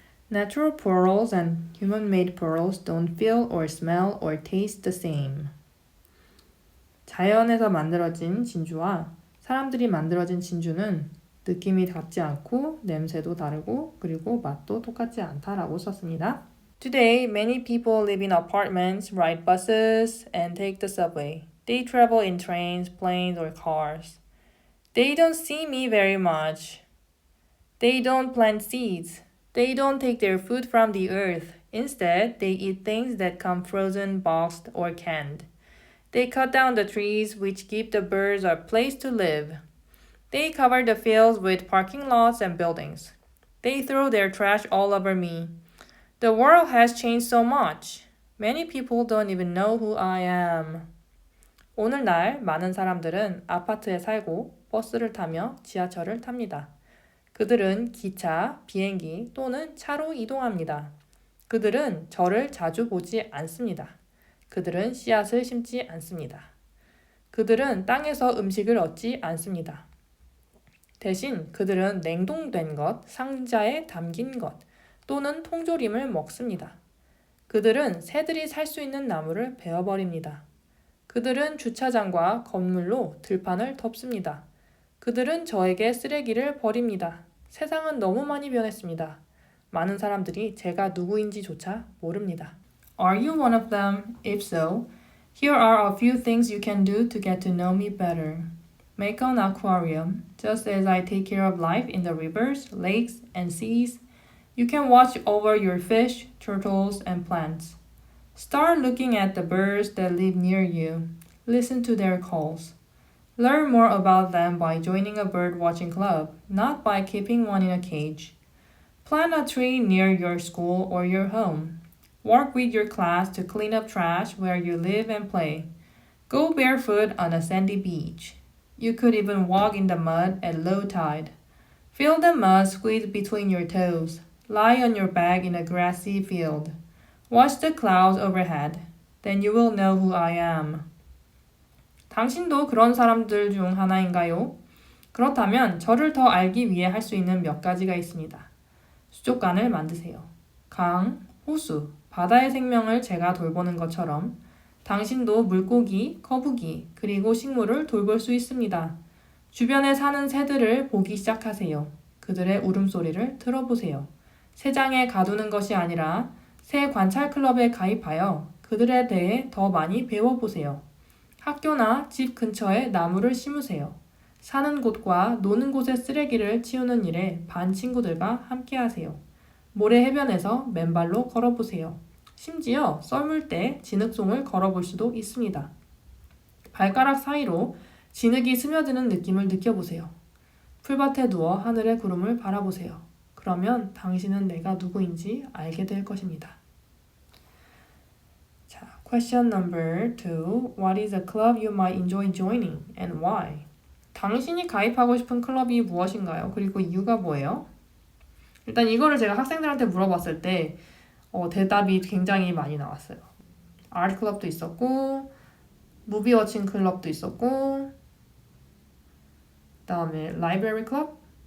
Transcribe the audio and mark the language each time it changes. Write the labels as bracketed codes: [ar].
[en] Natural pearls and human-made pearls don't feel or smell or taste the same. [ko] 자연에서 만들어진 진주와 사람들이 만들어진 진주는 느낌이 같지 않고 냄새도 다르고 그리고 맛도 똑같지 않다라고 썼습니다. [en] Today, many people live in apartments, ride buses, and take the subway. They travel in trains, planes, or cars. They don't see me very much. They don't plant seeds. They don't take their food from the earth. Instead, they eat things that come frozen, boxed, or canned. They cut down the trees which give the birds a place to live. They cover the fields with parking lots and buildings. They throw their trash all over me. The world has changed so much. Many people don't even know who I am. [ko] 오늘날 많은 사람들은 아파트에 살고 버스를 타며 지하철을 탑니다. 그들은 기차, 비행기 또는 차로 이동합니다. 그들은 저를 자주 보지 않습니다. 그들은 씨앗을 심지 않습니다. 그들은 땅에서 음식을 얻지 않습니다. 대신 그들은 냉동된 것, 상자에 담긴 것 또는 통조림을 먹습니다. 그들은 새들이 살 수 있는 나무를 베어버립니다. 그들은 주차장과 건물로 들판을 덮습니다. 그들은 저에게 쓰레기를 버립니다. 세상은 너무 많이 변했습니다. 많은 사람들이 제가 누구인지조차 모릅니다. [en] Are you one of them? If so, here are a few things you can do to get to know me better. Make an aquarium, just as I take care of life in the rivers, lakes, and seas. You can watch over your fish, turtles, and plants. Start looking at the birds that live near you. Listen to their calls. Learn more about them by joining a bird watching club, not by keeping one in a cage. Plant a tree near your school or your home. Work with your class to clean up trash where you live and play. Go barefoot on a sandy beach. You could even walk in the mud at low tide. Feel the mud squeeze between your toes. Lie on your back in a grassy field. Watch the clouds overhead. Then you will know who I am. [ko] 당신도 그런 사람들 중 하나인가요? 그렇다면 저를 더 알기 위해 할 수 있는 몇 가지가 있습니다. 수족관을 만드세요. 강, 호수, 바다의 생명을 제가 돌보는 것처럼 당신도 물고기, 거북이, 그리고 식물을 돌볼 수 있습니다. 주변에 사는 새들을 보기 시작하세요. 그들의 울음소리를 들어보세요. 새장에 가두는 것이 아니라 새 관찰 클럽에 가입하여 그들에 대해 더 많이 배워보세요. 학교나 집 근처에 나무를 심으세요. 사는 곳과 노는 곳의 쓰레기를 치우는 일에 반 친구들과 함께하세요. 모래 해변에서 맨발로 걸어보세요. 심지어 썰물 때 진흙송을 걸어볼 수도 있습니다. 발가락 사이로 진흙이 스며드는 느낌을 느껴보세요. 풀밭에 누워 하늘의 구름을 바라보세요. 그러면 당신은 내가 누구인지 알게 될 것입니다. [en] 자, question number 2. What is a club you might enjoy joining and why? [ko] 당신이 가입하고 싶은 클럽이 무엇인가요? 그리고 이유가 뭐예요? 일단 이거를 제가 학생들한테 물어봤을 때 대답이 굉장히 많이 나왔어요. 아트 클럽도 있었고 무비 워칭 클럽도 있었고 그다음에 라이브러리 클럽?